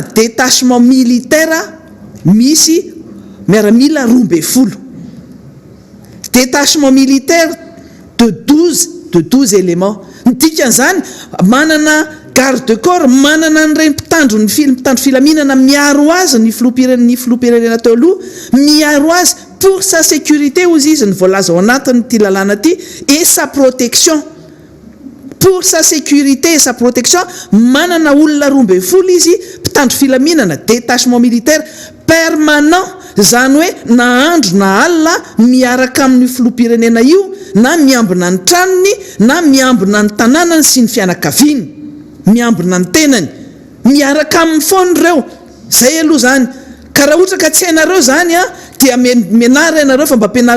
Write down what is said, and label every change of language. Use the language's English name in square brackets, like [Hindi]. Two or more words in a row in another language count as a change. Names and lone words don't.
[French] détachement militaire [Malagasy] misy miaramila 12 [French] détachement militaire de 12 éléments [Malagasy] nidikan'izany manana [French] garde de [Malagasy] corps manana n'ireny mpitandro filaminana miaro azy ny filoham-pirenena teo aloha miaro azy [French] pour sa sécurité [Malagasy] ozy izy ny voalaza ao anatiny ty lalàna ty [French] et sa protection pour sa sécurité et sa protection [Malagasy] manana olona 12 izy mpitandro filaminana [French] détachement militaire permanent [Malagasy] zany hoe na andro na alina miaraka amin'ny filoham-pirenena io na miambina ny tranony na miambina ny tanànany sy ny fianakaviany miambina ny tenany miaraka amin'ny foany ireo zay aloha zany ka raha ohatra ka tsy hainareo zany a dia menara ianareo fa mba ampianareo